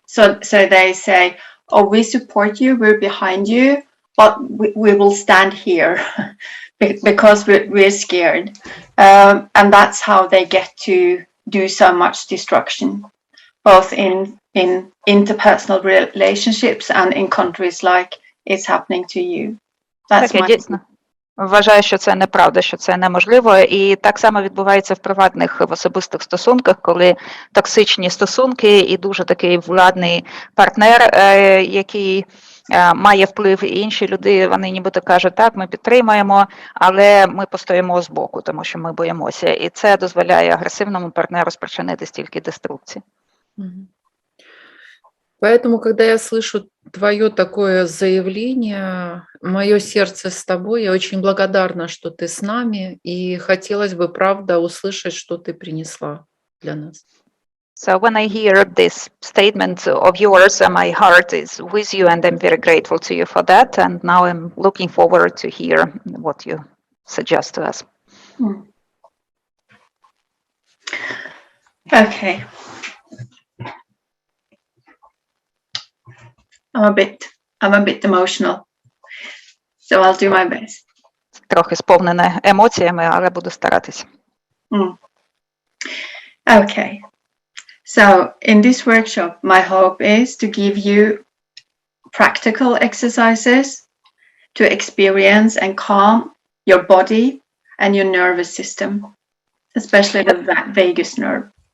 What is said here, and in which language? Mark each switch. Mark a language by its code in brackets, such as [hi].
[en] So they say, oh, we support you, we're behind you, but we will stand here because we're scared. And that's how they get to do so much destruction, both in interpersonal relationships and in countries like it's happening to you. [uk] Так, я дійсно вважаю, що це неправда, що це неможливо. І так само відбувається в приватних, в особистих стосунках, коли токсичні стосунки і дуже такий владний партнер, який має вплив, і інші люди, вони нібито кажуть, так, ми підтримаємо, але ми постоїмо збоку, тому що ми боїмося. І це дозволяє агресивному партнеру спричинити стільки деструкції. [ru] Поэтому, когда я слышу твое такое заявление, мое сердце с тобой, я очень благодарна, что ты с нами, и хотелось бы, правда, услышать, что ты принесла для нас. [en] So when I hear this statement of yours, my heart is with you, and I'm very grateful to you for that. And now I'm looking forward to hear what you suggest to us. Okay. I'm a bit emotional, so I'll do my best. [uk] Трохи сповнене емоціями, але буду старатись. [en] Okay. So in this workshop, my hope is to give you practical exercises to experience and calm your body and your nervous system, especially the vagus nerve.